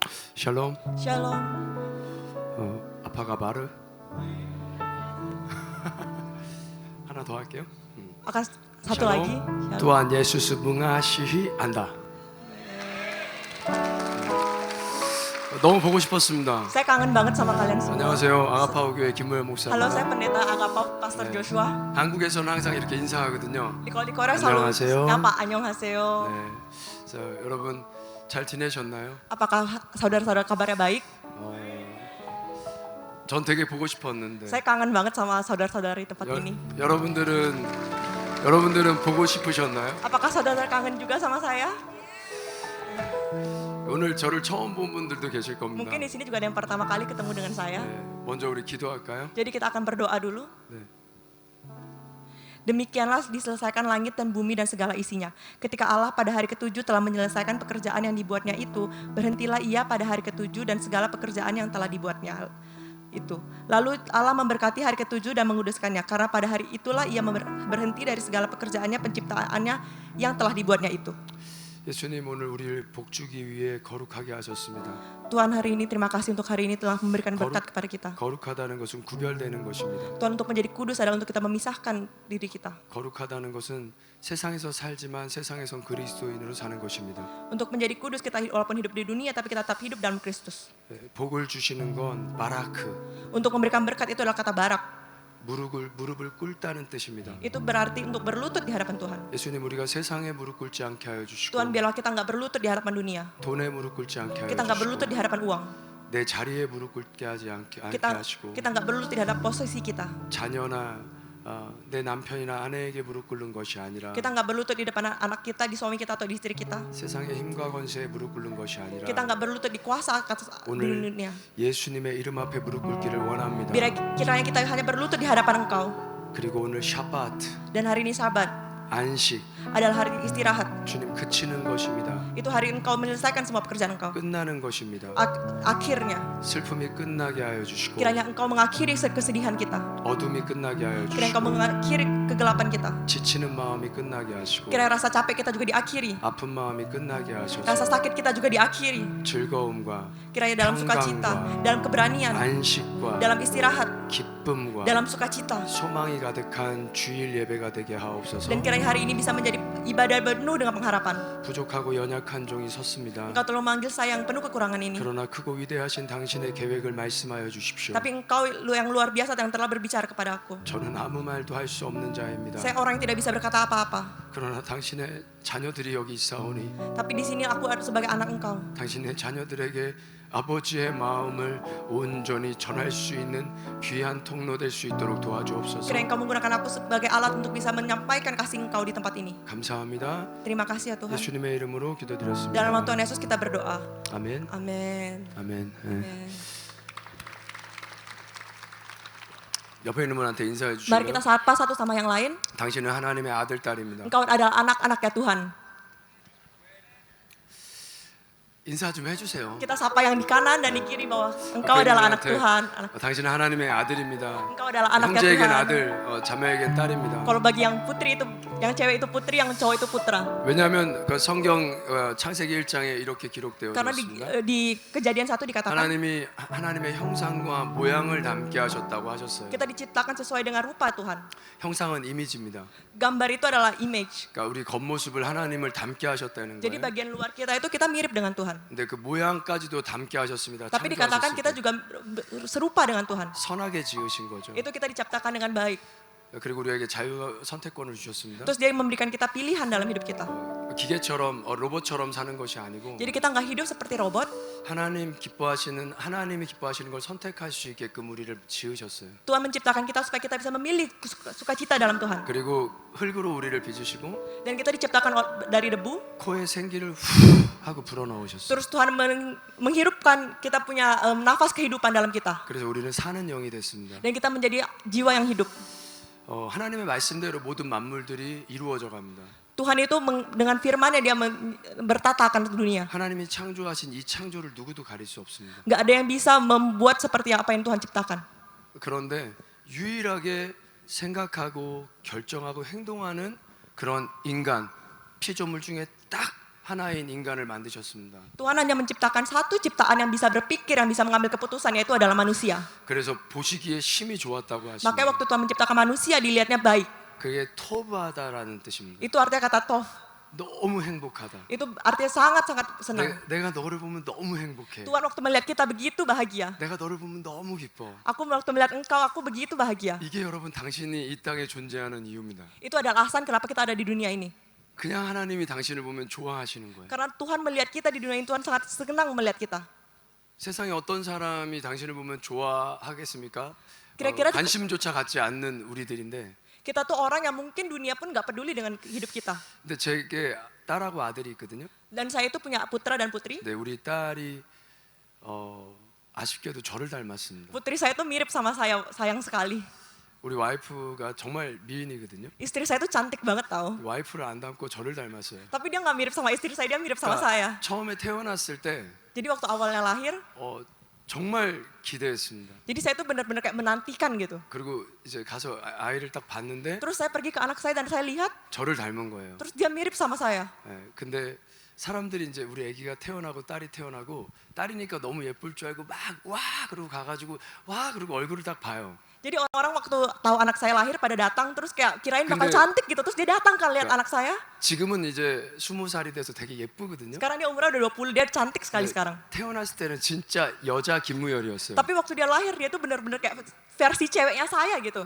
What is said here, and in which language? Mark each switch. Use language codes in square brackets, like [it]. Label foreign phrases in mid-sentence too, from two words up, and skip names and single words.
[ko] 샬롬. [id] Shalom. apa kabar. [ko] 하나 더 할게요. [id] Maka satu lagi. Shalom. Tuhan Yesus mengasihi Anda. [ko] 너무 보고 싶었습니다. [id] Saya kangen banget sama kalian semua. [ko] 안녕하세요. 아가파오 교회 김모현 목사입니다. [id] Halo, saya pendeta Agapau Pastor Joshua. [ko] 한국에서는 항상 이렇게 인사하거든요. [id] Kalau di Korea selalu [ko] 안녕하세요. [id] apa? [ko] Annyeonghaseyo. 네. 그래서 여러분 잘 지내셨나요? [id] Apakah saudara-saudara kabarnya baik? [ko] 전 되게 보고 싶었는데. [id] Saya kangen banget sama saudara-saudara di tempat ini. [ko] 여러분들은 보고 싶으셨나요? [id] Apakah saudara kangen juga sama saya? [ko] 오늘 저를 처음 본 분들도 계실 겁니다. [id] Mungkin di sini juga ada yang pertama kali ketemu dengan saya. [ko] 네, 먼저 우리 기도할까요? [id] Jadi kita akan berdoa dulu. [ko] 네. [id] Demikianlah diselesaikan langit dan bumi dan segala isinya. Ketika Allah pada hari ketujuh telah menyelesaikan pekerjaan yang dibuatnya itu, berhentilah ia pada hari ketujuh dan segala pekerjaan yang telah dibuatnya itu. Lalu Allah memberkati hari ketujuh dan menguduskannya, karena pada hari itulah ia berhenti dari segala pekerjaannya, penciptaannya yang telah dibuatnya itu. [ko] 예수님 오늘 우리를 복주기 위해 거룩하게 하셨습니다. [id] Tuhan, hari ini terima kasih untuk hari ini telah memberikan berkat kepada kita. [ko] 거룩하다는 것은 구별되는 것입니다. [id] Tuhan, untuk menjadi kudus adalah untuk kita memisahkan diri kita. [ko] 거룩하다는 것은 세상에서 살지만 세상에선 그리스도인으로 사는 것입니다. [id] Untuk menjadi kudus kita walaupun hidup di dunia tapi kita tetap hidup dalam Kristus. [ko] 네, 복을 주시는 건 바라크, [id] Untuk memberikan berkat itu adalah kata barak. [ko] 무릎을 꿇다는 뜻입니다. [id] Itu berarti untuk berlutut di hadapan Tuhan. [ko] 예수님 우리가 세상에 무릎 꿇지 않게 하여 주시고 [id] Tuhan, biarlah kita nggak berlutut di hadapan dunia. [ko] 돈에 무릎 꿇지 않게 하여 [id] Kita nggak berlutut di [ko] 주시고 [id] hadapan uang. [ko] 내 자리에 무릎 꿇게 하지 않게 하시고 [id] Kita nggak berlutut di hadapan posisi kita. [ko] 자녀나 내 남편이나 아내에게 무릎 꿇는 것이 아니라 [id] Kita nggak berlutut di depan anak kita, di suami kita atau di istri kita. [ko] 세상의 힘과 권세에 무릎 꿇는 것이 아니라 [id] Kita nggak berlutut di kuasa atas [ko] 오늘 [id] dunia. [ko] 예수님의 이름 앞에 무릎 꿇기를 원합니다. [id] Kiranya kita hanya berlutut di hadapan Engkau. [ko] 그리고 오늘 샤바트, [id] Dan hari ini Sabat [ko] 안식, [id] adalah hari istirahat. [ko] 주님 그치는 것입니다. [id] Itu hari Engkau menyelesaikan semua pekerjaan Engkau. [ko] 끝나는 것입니다. [id] Akhirnya, [ko] 슬픔이 끝나게 하여 주시고 [id] kiranya Engkau mengakhiri kesedihan kita. [ko] 어둠이 끝나게 하여 [id] Kiranya Engkau [ko] 주시고 [id] mengakhiri kegelapan kita. [ko] 지치는 마음이 끝나게 하시고 [id] Kiranya rasa capek kita juga diakhiri. [ko] 아픈 마음이 끝나게 [id] Rasa [ko] 하셔서 [id] sakit kita juga diakhiri. [ko] 즐거움과 [id] Kiranya dalam sukacita, dalam keberanian, [ko] 안식과 [id] dalam istirahat, [ko] 기쁨과 [id] dalam sukacita. [ko] 소망이 가득한 주일 예배가 되게 하옵소서. [id] Dan kiranya hari ini bisa menjadi ibadah penuh dengan pengharapan. [ko] 부족하고 연약한 종이 섰습니다. [id] Engkau telah memanggil saya yang penuh kekurangan ini. [ko] 그러나 크고 위대하신 당신의 계획을 말씀하여 주십시오. [id] Tapi Engkau yang luar biasa yang telah berbicara kepada aku. [ko] 저는 아무 말도 할 수 없는 자입니다. [id] Saya orang yang tidak bisa berkata apa-apa. [ko] 그러나 당신의 자녀들이 여기 있사오니 [id] Tapi di sini aku sebagai anak Engkau. [ko] 당신의 자녀들에게 아버지의 마음을 온전히 전할 수 있는 귀한 통로 될 수 있도록 도와주옵소서. [id] Kiranya Engkau menggunakan aku sebagai alat untuk bisa menyampaikan kasih Engkau di tempat ini. [ko] 감사합니다. [id] Terima kasih ya Tuhan. [ko] 예수님의 이름으로 기도드렸습니다. [id] Dalam nama Tuhan Yesus kita berdoa. [ko] 아멘. [id] Amin. [ko] 아멘. 네. [id] Amin. [ko] 옆에 있는 분한테 인사해 [id] Mari kita [ko] 주시면 [id] sapa satu sama yang lain. [ko] 당신은 하나님의 아들 딸입니다. [id] Engkau adalah anak-anaknya Tuhan. [ko] 인사 좀 해주세요. [id] Kita sapa yang di kanan dan di kiri bahwa [ko] 옆에 [id] Engkau adalah [ko] 있는 [id] anak [ko] 분한테, [id] Tuhan. [ko] 당신은 하나님의 아들입니다. [id] Engkau adalah anaknya [ko] 형제에겐 [id] Tuhan. [ko] 아들, 자매에겐 딸입니다. [id] Kalau bagi yang putri itu, yang cewek itu putri, yang cowok itu putra. [ko] 왜냐하면 그 성경 창세기 1장에 이렇게 기록되어 [id] Karena [ko] 있습니다. [id] di kejadian 1 dikatakan [ko] 하나님이 하나님의 형상과 모양을 담게 하셨다고 하셨어요. [id] kita diciptakan sesuai dengan rupa Tuhan. [ko] 형상은 이미지입니다. [id] Gambar itu adalah image. [ko] 그러니까 우리 겉모습을 하나님을 담게 하셨다는 [id] Jadi [ko] 거예요. [id] bagian luar kita itu kita mirip dengan Tuhan. [ko] 근데 그 모양까지도 담게 하셨습니다. [id] Tapi dikatakan kita juga serupa dengan Tuhan. [ko] 선하게 지으신 거죠. [id] Itu kita diciptakan dengan baik. [ko] 그리고 우리에게 자유 선택권을 주셨습니다. [id] Terus dia memberikan kita pilihan dalam hidup kita. [ko] 기계처럼 로봇처럼 사는 것이 아니고 [id] Jadi kita nggak hidup seperti robot. [ko] 하나님이 기뻐하시는 걸 선택할 수 있게끔 우리를 지으셨어요. [id] Tuhan menciptakan kita supaya kita bisa memilih sukacita dalam Tuhan. [ko] 그리고 흙으로 우리를 빚으시고 [id] Dan kita diciptakan dari debu. [ko] 코에 생기를 후 하고 불어넣으셨어요. [id] Terus Tuhan menghirupkan kita punya nafas kehidupan dalam kita. [ko] 그래서 우리는 사는 영이 됐습니다. [id] Dan kita menjadi jiwa yang hidup. [ko] 하나님의 말씀대로 모든 만물들이 이루어져 갑니다. [id] Tuhan itu dengan firman-Nya dia bertatakan dunia. [ko] 하나님이 창조하신 이 창조를 누구도 가릴 수 없습니다. [id] Nggak ada yang bisa membuat seperti apa yang Tuhan ciptakan. [ko] 그런데 유일하게 생각하고 결정하고 행동하는 그런 인간 피조물 중에 딱 하나인 인간을 만드셨습니다. [id] Tuhan hanya menciptakan satu ciptaan yang bisa berpikir, yang bisa mengambil keputusan, yaitu adalah manusia. [ko] 그래서 보시기에 심히 좋았다고 [id] Makanya [ko] 하십니다. [id] waktu Tuhan menciptakan manusia, dilihatnya baik. [ko] 그게 토브하다라는 뜻입니다. [id] Itu artinya kata toh. [ko] 너무 행복하다. [id] Itu artinya sangat-sangat senang. [ko] 내가 너를 보면 너무 행복해. [id] Tuhan waktu melihat kita begitu bahagia. [ko] 내가 너를 보면 너무 기뻐. [id] Aku waktu melihat engkau, aku begitu bahagia. [ko] 이게 여러분 당신이 이 땅에 존재하는 이유입니다. [id] Itu adalah alasan kenapa kita ada di dunia ini. [ko] 그냥 하나님이 당신을 보면 좋아하시는 거예요. [id] Karena Tuhan melihat kita di dunia ini, Tuhan sangat senang melihat kita. [ko] 세상에 어떤 사람이 당신을 보면 좋아하겠습니까? 그래. 관심조차 갖지 않는 우리들인데, [id] Kita tuh orang yang mungkin dunia pun nggak peduli dengan hidup kita. [ko] 근데 제게 딸하고 아들이 있거든요. [id] Dan saya itu punya putra dan putri. [ko] 네, 우리 딸이 아쉽게도 저를 닮았습니다. [id] Putri saya tuh mirip sama saya, sayang sekali. [ko] 우리 와이프가 정말 미인이거든요. [id] Istri saya tuh cantik banget tau. [ko] 와이프를 안 닮고 저를 닮았어요. [id] Tapi dia nggak mirip sama istri saya, dia mirip sama saya. [ko] 처음에 태어났을 때 [id] Jadi waktu awalnya lahir, [ko] 정말 기대했습니다. [id] jadi saya tuh benar-benar kayak menantikan gitu. [ko] 그리고 이제 가서 아이를 딱 봤는데 [id] Terus saya pergi ke anak saya dan saya lihat, [ko] 저를 닮은 거예요. [id] terus dia mirip sama saya. [ko] 네, 근데 사람들이 이제 우리 아기가 태어나고 딸이 태어나고 딸이니까 너무 예쁠 줄 알고 막 와 그러고 가가지고 와 그리고 얼굴을 딱 봐요. [id] Jadi orang-orang waktu tahu anak saya lahir pada datang, terus kayak kirain bakal [ko] 근데- [id] cantik gitu. Terus dia datang kan lihat anak saya. [ko] 지금은 이제 20살이 돼서 되게 예쁘거든요. [id] Sekarang dia umurnya udah 20, dia cantik sekali [ko] 네, [id] sekarang. [ko] 태어났을 때는 진짜 여자 김무열이었어요. [id] Tapi waktu dia lahir, dia tuh benar-benar kayak versi ceweknya saya gitu.